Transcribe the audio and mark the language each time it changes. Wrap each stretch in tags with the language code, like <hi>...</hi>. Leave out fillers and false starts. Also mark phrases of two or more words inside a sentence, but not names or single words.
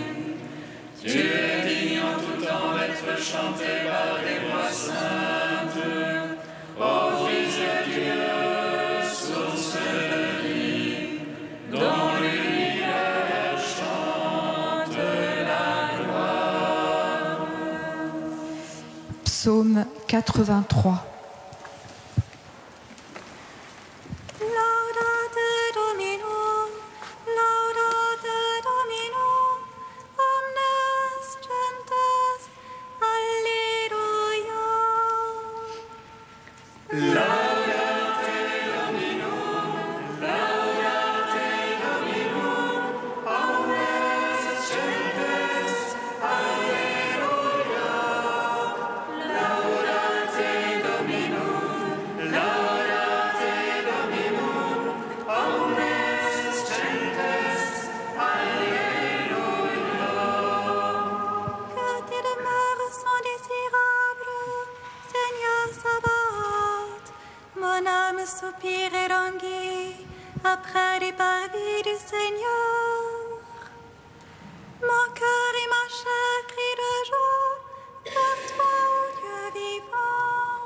<fr>Tu es digne en tout temps d'être chanté par les voix saintes. Ô Fils de Dieu, source de vie, dont l'univers chante la gloire. Psaume 83.</fr> <la>Laudate Domino, omnes gentes, alleluia. Laudate Domino, omnes gentes, alleluia. Laudate Domino, omnes gentes, alleluia.</la> <fr>Que tes demeures sont désirables, Seigneur Sabaoth. Mon âme soupire et languit après les parvis du Seigneur. Mon cœur et ma chair crient de joie vers toi, ô Dieu vivant.</fr>